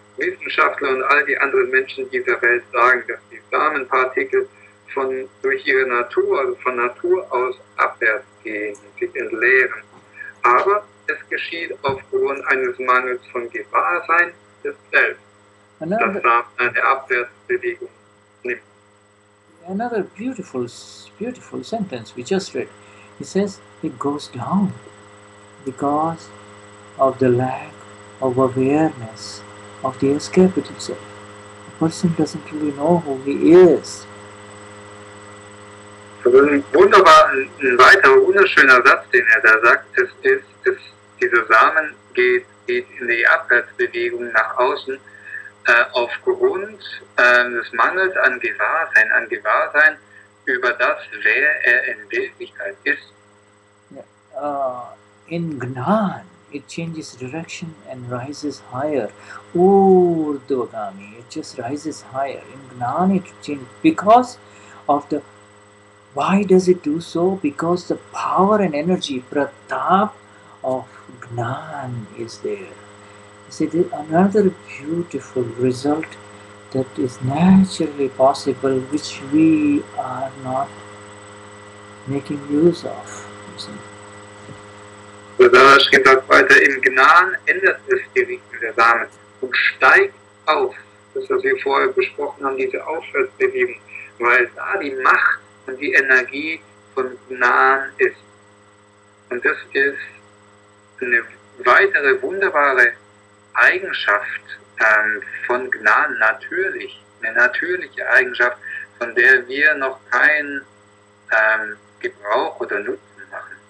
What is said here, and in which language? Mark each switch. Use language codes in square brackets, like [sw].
[de] Wissenschaftler und all die anderen Menschen dieser Welt sagen, dass die Samenpartikel durch ihre Natur, also von Natur aus abwärts gehen, sich entleeren. Aber es geschieht aufgrund eines Mangels von Gewahrsein des Selbst, das Samen eine Abwärtsbewegung nimmt. [en] Another beautiful sentence we just read. He says it goes down because of the lack of awareness of the escaped himself. The person doesn't really know who he is. Also ein weiterer wunderschöner Satz, den er da sagt, ist, dieser Samen geht in die Abwärtsbewegung nach außen aufgrund des Mangels an Gewahrsein über das, wer er in Wirklichkeit ist. In Gnan, it changes direction and rises higher. Urdhvagami, it just rises higher. In Gnan, it changes because of the. Why does it do so? Because the power and energy, pratap of Gnan is there. You see, another beautiful result that is naturally possible, which we are not making use of. You see. [de] Dadashri sagt weiter, im Gnan ändert es die Richtung der Samen und steigt auf. Das, was wir vorher besprochen haben, diese Aufwärtsbewegung, weil da die Macht und die Energie von Gnan ist. Und das ist eine weitere wunderbare Eigenschaft von Gnan, eine natürliche Eigenschaft, von der wir noch keinen Gebrauch oder Nutzen machen.